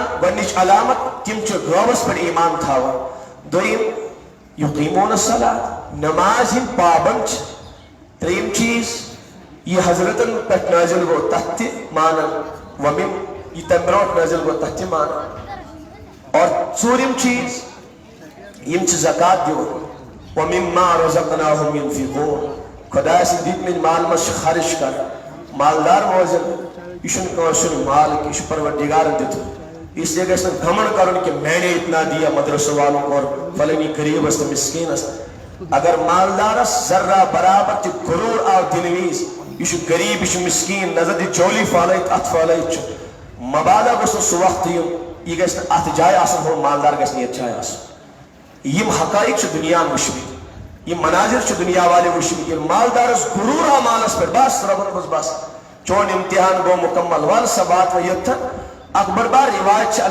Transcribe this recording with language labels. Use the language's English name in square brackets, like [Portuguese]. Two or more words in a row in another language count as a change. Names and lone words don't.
[Kashmiri] گۄڈنِچ علامت تِم چھِ غٲبس پٮ۪ٹھ ایٖمان تھاوان دوٚیِم [Arabic] یُقیٖموٗنَ الصلاۃ [Kashmiri] نماز ہٕنٛدۍ پابنٛد چھِ ترٛیٚیِم چیٖز یہ حضرتن پٮ۪ٹھ نٲزِل گوٚو تتھ تہِ مانان وَمِم یہ تمہِ برونٛٹھ نٲزِل گوٚو تتھ تہِ مانان اور ژوٗرِم چیٖز یِم چھِ زکات دِوان [Arabic] وَمِمَّا رَزَقْنَاهُمْ يُنفِقُونَ [Kashmiri] خۄداے سٕنٛدۍ دِتمٕتۍ مال منٛز چھِ خرٕچ کران مالدار روزان یہ چھُنہٕ کٲنٛسہِ ہُنٛد مال کینٛہہ یہِ چھُ پروردگارن دیُتمُت [Urdu] اس لیے [Kashmiri] گژھِ نہٕ گھمنڈ کرُن [Urdu] کہ میں نے اتنا دیا مدرسہ والوں کو [Kashmiri] اور فلانی غریبس تہٕ مسکیٖنس اگر مالدارس ذرہ برابر تہِ غروٗر آو دِنہٕ وِزِ یہِ چھُ غریٖب یہِ چھُ مسکیٖن نظر دِ جولی پھٲلٲیِتھ اتھ پھٲلٲیِتھ چھُ مبادا گوٚژھ نہٕ سُہ وقت یُن یہِ گژھِ نہٕ اتھ جایہِ آسُن ہُہ مالدار گژھِ نہٕ یتھ جایہِ آسُن یِم حقائق چھِ دُنیاہن وٕچھمٕتۍ یِم مناظر چھِ دُنیا والٮ۪و وٕچھمٕتۍ ییٚلہِ مالدارس غروٗر آو مالس پٮ۪ٹھ بس رۄبن دوٚپُس بس چون امتحان گوٚو مُکمل ول سا وات وۄنۍ یوٚتتھن اکھ بٔڑ بار روایت چھِ